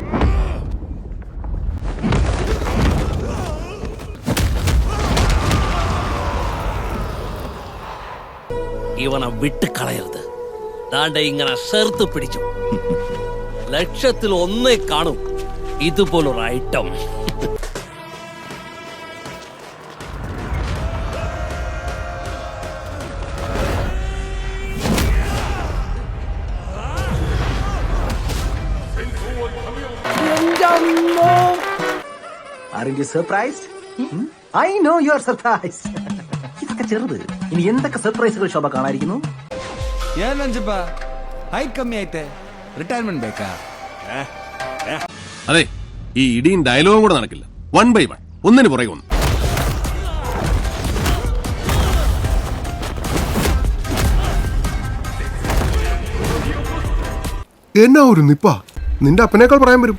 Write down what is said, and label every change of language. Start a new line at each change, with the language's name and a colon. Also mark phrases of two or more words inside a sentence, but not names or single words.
Malayalam: ഇവനെ വിട്ട് കളയരുത്. ദാണ്ട ഇങ്ങനെ ചേർത്ത് പിടിച്ചു. 1,00,000 കാണും ഇതുപോലൊരു ഐറ്റം.
English: Aren't you surprised? I know you are surprised.
Malayalam: ഇതൊക്കെ ചെറുത്. ഇനി എന്തൊക്കെ സർപ്രൈസുകൾ ശോഭ കാണാതിരിക്കുന്നു?
Kannada: ಏನಂಜಪ್ಪ ಹೈ ಕಮ್ಮಿ ಐತೆ, ರಿಟೈರ್ಮೆಂಟ್ ಬೇಕಾ?
Malayalam: അതെ, ഈ ഇടിയും ഡയലോഗും കൂടെ നടക്കില്ല. 1 by 1, ഒന്നിന് പുറകെ ഒന്ന്. എന്നാ ഒരു നിപ്പ, നിന്റെ അപ്പനേക്കാൾ പറയാൻ വരും.